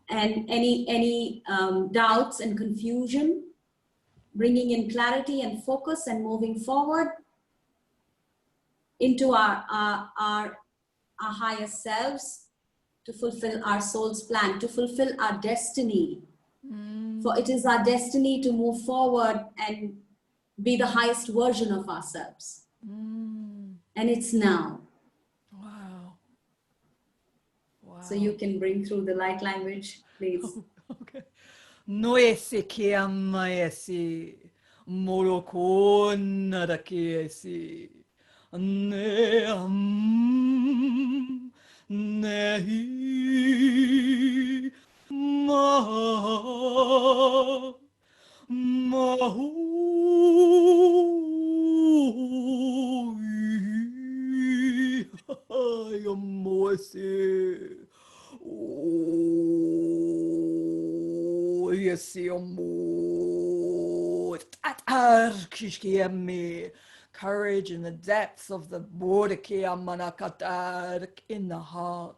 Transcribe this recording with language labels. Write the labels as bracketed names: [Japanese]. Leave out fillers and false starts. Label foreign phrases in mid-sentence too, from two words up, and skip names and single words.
[English] And any doubts and confusion, bringing in clarity and focus and moving forward into our higher selves, to fulfill our soul's plan, to fulfill our destiny. For it is our destiny to move forward and be the highest version of ourselves. And it's now. Wow. Wow. So you can bring through the light language, please. Okay. Noese ke amaesi, moroko narakiesi, ne nehi mahu Moise. Oh, yes, courage in the depths of the in the heart.